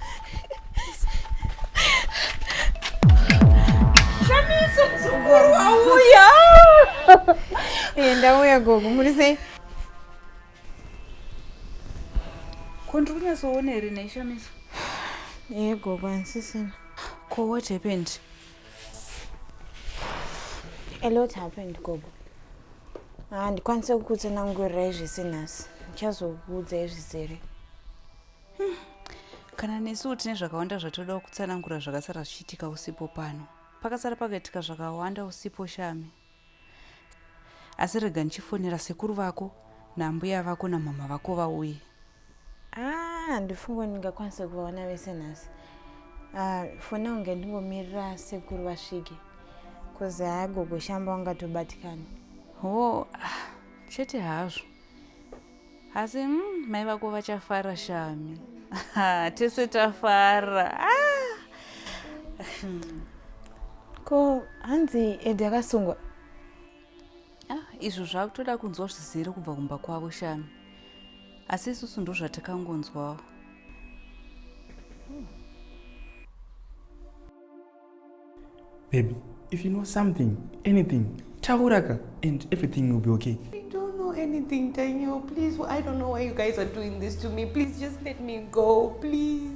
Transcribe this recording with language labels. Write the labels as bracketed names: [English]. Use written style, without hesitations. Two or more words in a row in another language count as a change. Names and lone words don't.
[Shona] Chishamiso mzukuru auya. Ndauya gogo, muri sei? Kondiri kunyasoona here naChishamiso? Gogo, handisisina. [English] Ko what happened? A lot happened, [Shona] gogo. Handikwanise kukutsanangurira izvese nhasi. Ndichazokuudza izvizere. Kana nesuwo tine zvakawanda zvatoda kutsanangura zvakasara zvichiitika usipo pano. Pakasara pakaitika zvakawanda usipo Shami. Asi rega ndichifonera sekuru vako nambuya vako namama vako vauye. Handifunga ndingakwanisa kuvaona vese nhasi. [English] For now [Shona] ndingomirira sekuru vasvike. Kozi gogo Shamba wangatobatikana. Chete hazvo. Asi mai vako vachafara Shami. Tese tafara. Ko hanzi Edi akasungwa? Izvo zvakutoda kunzwa zvizere kubva kumba kwavo Shami. Asi isusu ndo zvatakangonzwawo. [English] Baby, if you know something, anything, [Shona] tauraka, [English] and everything will be okay. I don't know anything, Daniel. Please, I don't know why you guys are doing this to me. Please, just let me go, please.